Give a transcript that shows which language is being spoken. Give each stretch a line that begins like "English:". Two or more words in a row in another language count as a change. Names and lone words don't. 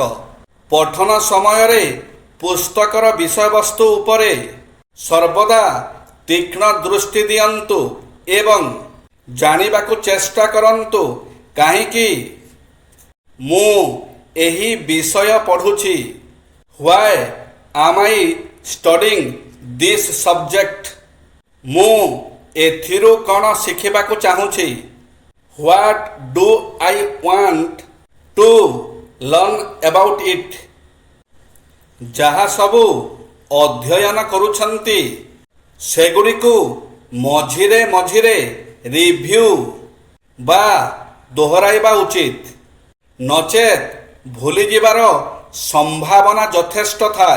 Odia: ପଠନ ସମୟରେ ପୁସ୍ତକର ବିଷୟବସ୍ତୁ ଉପରେ ସର୍ବଦା ତୀକ୍ଷ୍ଣ ଦୃଷ୍ଟି ଦିଅନ୍ତୁ ଏବଂ ଜାଣିବାକୁ ଚେଷ୍ଟା କରନ୍ତୁ, କାହିଁକି ମୁଁ ଏହି ବିଷୟ ପଢ଼ୁଛି?
English: ହ୍ୱାଏ am I studying this subject?
Odia: ମୁଁ ଏଥିରୁ କ'ଣ ଶିଖିବାକୁ ଚାହୁଁଛି?
English: What do I want to learn about it?
Odia: ଯାହା ସବୁ ଅଧ୍ୟୟନ କରୁଛନ୍ତି ସେଗୁଡ଼ିକୁ ମଝିରେ ମଝିରେ ରିଭ୍ୟୁ ବା ଦୋହରାଇବା ଉଚିତ, ନଚେତ୍ ଭୁଲିଯିବାର ସମ୍ଭାବନା ଯଥେଷ୍ଟ ଥାଏ।